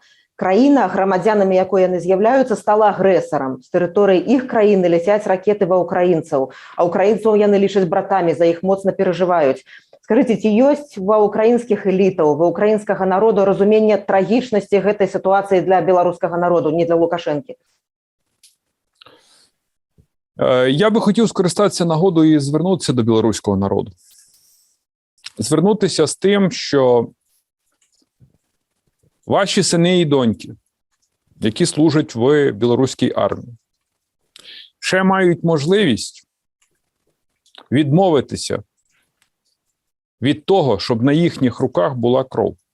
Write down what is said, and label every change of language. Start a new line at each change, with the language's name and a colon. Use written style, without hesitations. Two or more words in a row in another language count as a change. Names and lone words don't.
Belarusian: Краіна, грамадзянамі якой яны з'яўляюцца, стала агрэсарам. З тэрыторыі іх краіны ляцяць ракеты ва ўкраінцаў, а ўкраінцаў яны лічаць братамі, за іх моцна перажываюць. Скажыце, ці ёсць ва ўкраінскіх элітаў, ва ўкраінскага народу разуменне трагічнасці гэтай сітуацыі для беларускага народу, не для Лукашэнкі?
Ukrainian: Я би хотів скористатися нагодою і звернутися до білоруського народу. Звернутися з тим, що ваші сини і доньки, які служать в білоруській армії, ще мають можливість відмовитися від того, щоб на їхніх руках була кров.